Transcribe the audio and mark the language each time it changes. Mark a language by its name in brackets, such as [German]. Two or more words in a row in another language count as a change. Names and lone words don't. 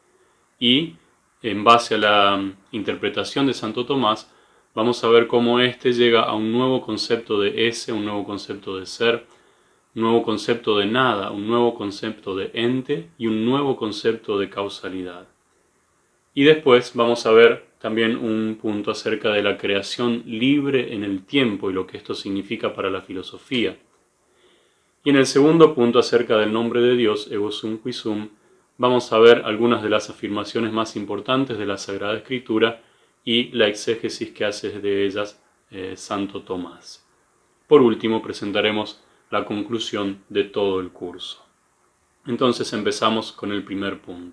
[Spanish] Y en base a la interpretación de Santo Tomás, vamos a ver cómo éste llega a un nuevo concepto de ese, un nuevo concepto de ser, un nuevo concepto de nada, un nuevo concepto de ente y un nuevo concepto de causalidad. Y después vamos a ver también un punto acerca de la creación libre en el tiempo y lo que esto significa para la filosofía. Y en el segundo punto acerca del nombre de Dios, [Latin] ego sum qui sum, [Spanish] vamos a ver algunas de las afirmaciones más importantes de la Sagrada Escritura y la exégesis que hace de ellas Santo Tomás. Por último, presentaremos la conclusión de todo el curso. Entonces empezamos con el primer punto.